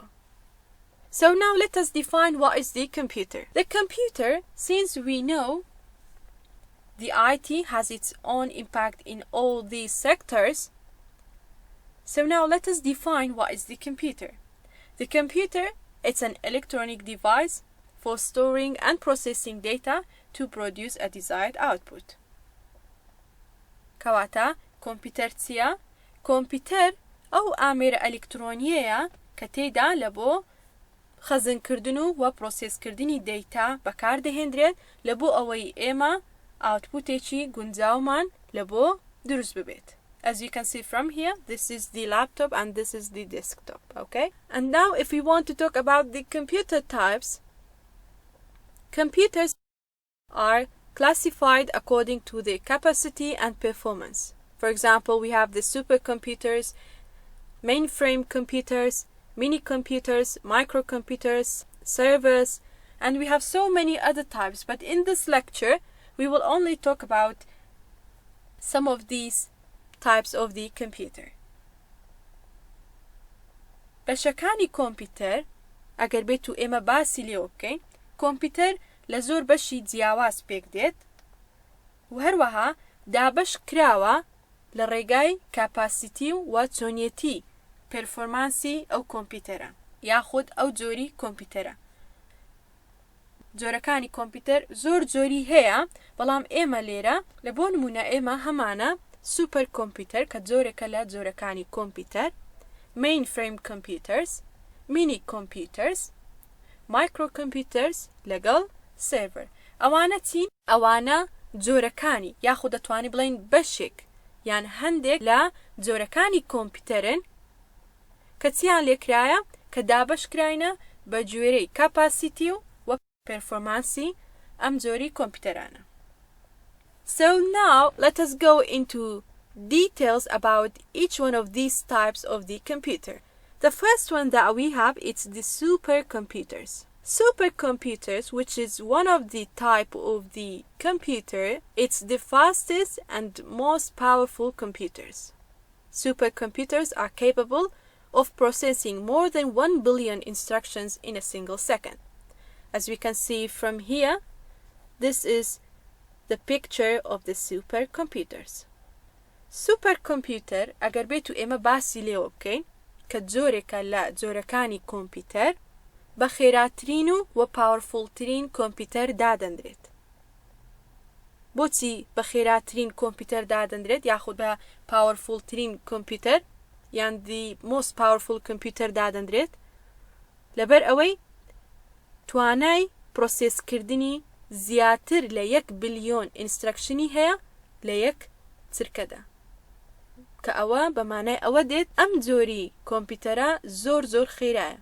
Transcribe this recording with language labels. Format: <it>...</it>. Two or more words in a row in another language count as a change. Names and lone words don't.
<en>So now let us define what is the computer. The computer, since we know the IT has its own impact in all these sectors, so now let us define what is the computer. The computer, it's an electronic device for storing and processing data to produce a desired output.</en> <ckb>کەواتە کۆمپیوتەر چییە؟ کۆمپیوتەر ئەو ئامێرە ئەلکترۆنیەیە کە تێیدا لە بۆ خەزنکردن و پرۆسێسکردنی دەیتا بەکاردەهێنرێت لە بۆ ئەوەی ئێمە ئاوتپوتێکی گونجاومان لە بۆ دروست ببێت.</ckb> <en>As you can see from here, this is the laptop and this is the desktop, okay? And now if we want to talk about the computer types, computers are classified according to their capacity and performance. For example, we have the supercomputers, mainframe computers, mini computers, microcomputers, servers, and we have so many other types. But in this lecture, we will only talk about some of these types of the computer.</en> <ckb>بەشەکانی کۆمپیوتەر ئەگەر بێت و ئێمە باسی لێوە بکەین کۆمپیوتەر لە زۆر بەشی جیاواز پێک دێت و هەروەها دابەش کراوە لە ڕێگای کاپاسیتی و چۆنیەتی پێرفۆرمانسی ئەو کۆمپیوتەرە یاخود ئەو جۆری کۆمپیوتەرە. جۆرەکانی کۆمپیوتەر زۆر جۆری هەیە بەڵام ئێمە لێرە لە بۆ نمونە ئێمە هەمانە سوپەر کۆمپیوتەر کە جۆرێکە لە جۆرەکانی کۆمپیوتەر،</ckb> <en>mainframe computers, mini computers, microcomputers لەگەڵ server.</en> <ckb>ئەوانە چین؟ ئەوانە جۆرەکانی یاخود دەتوانی بڵین بەشێک یان هەندێک لە جۆرەکانی کۆمپیوتەرن کە چیان لێکرایە کە دابەش کراینە بە گوێرەی کاپاسیتی و پێرفۆرمانسی ئەم جۆری کۆمپیوتەرانە.</ckb> <en>So now let us go into details about each one of these types of the computer. The first one that we have is the supercomputers. Supercomputers, which is one of the type of the computer, it's the fastest and most powerful computers. Supercomputers are capable of processing more than 1 billion instructions in a single second. As we can see from here, this is the picture of the supercomputers.</en> <ckb>Supercomputer ئەگەر بێت و ئێمە باسی لێوە بکەین کە جۆرێکە لە جۆرەکانی کۆمپیوتەر بە خێراترین و پاوەرفوڵترین کۆمپیوتەر دادەندرێت. بۆچی بە خێراترین کۆمپیوتەر دادەندرێت یاخود بە پاوەرفوڵترین کۆمپیوتەر یان</ckb> <en>the most powerful computer</en> <ckb>دادەندرێت؟ لەبەر ئەوەی توانای پرۆسێسکردنی زیاتر لە 1 بلیۆن ئینسترەکشنی هەیە لە یەک چرکەدا کە ئەوە بەمانای ئەوە دێت ئەم جۆری کۆمپیوتەرە زۆر خێرایە.</ckb>